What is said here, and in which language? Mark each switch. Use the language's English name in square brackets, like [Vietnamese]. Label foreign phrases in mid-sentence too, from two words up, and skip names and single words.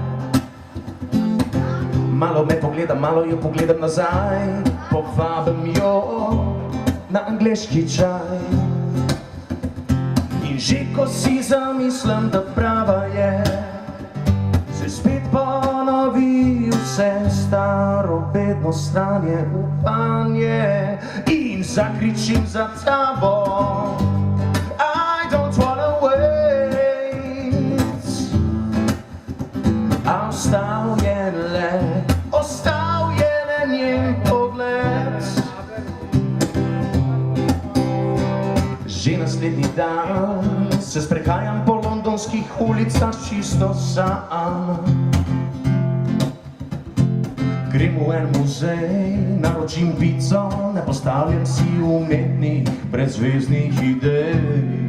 [Slovenian] Malo me pogledam, malo jo pogledam nazaj, povabim jo na angleški čaj. In že ko si zamislim, da prava je, se spet ponovi vse staro, bedno stanje, upanje. In zakričim za tabo, [English] I don't wanna wait. [Slovenian] A ostal je le njen pogled. Že naslednji dan se sprehajam po londonskih ulicah čisto sam. Grem v en muzej, naročim pico, ne postavljam si umetnih, brezveznih idej.